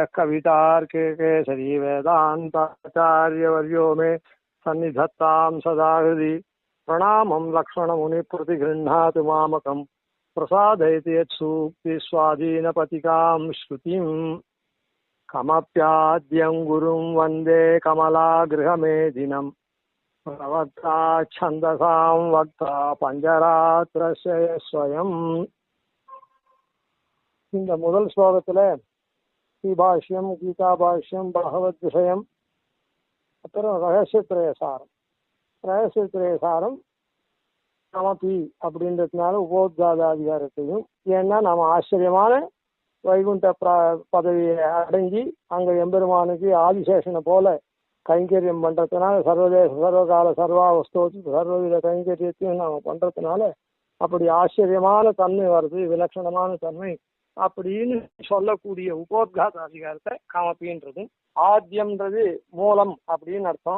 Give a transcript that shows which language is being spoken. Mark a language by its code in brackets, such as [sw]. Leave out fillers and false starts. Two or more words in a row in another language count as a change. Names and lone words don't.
[sa] कवितार्के केसरी वेदान्ताचार्यवर्यो मे सन्निधत्तां सदा हृदि प्रणामं लक्ष्मणमुनिप्रतिगृह्णातु मामकम् प्रसादयति यत्सूक्तिस्वाधीनपतिकां श्रुतिं कमप्याद्यं गुरुं वन्दे कमलागृहमेदिनं प्रवक्ता छन्दसां वक्ता पाञ्चरात्रस्य स्वयम्. [ta] இந்த முதல் ஸ்லோகத்தில் ஸ்ரீபாஷ்யம், கீதாபாஷ்யம், பகவத் விஷயம், அப்புறம் ரகசியத்திரயசாரம். ரகசியத்திரயசாரம் நமபி அப்படின்றதுனால உபோத்காதாதிகாரத்தையும், ஏன்னா நாம் ஆச்சரியமான வைகுண்ட பதவியை அடைஞ்சி அங்கே எம்பெருமானுக்கு ஆதிசேஷனை போல கைங்கரியம் பண்ணுறதுனால சர்வதேச சர்வகால சர்வாவஸ்தோத்து சர்வவித கைங்கரியத்தையும் நாம் பண்ணுறதுனால அப்படி ஆச்சரியமான தன்மை வருது, விலட்சணமான தன்மை அப்படின்னு சொல்லக்கூடிய உபோத்காத அதிகாரத்தை காமப்பின்றதும், ஆத்தியம்ன்றது மூலம் அப்படின்னு அர்த்தம்.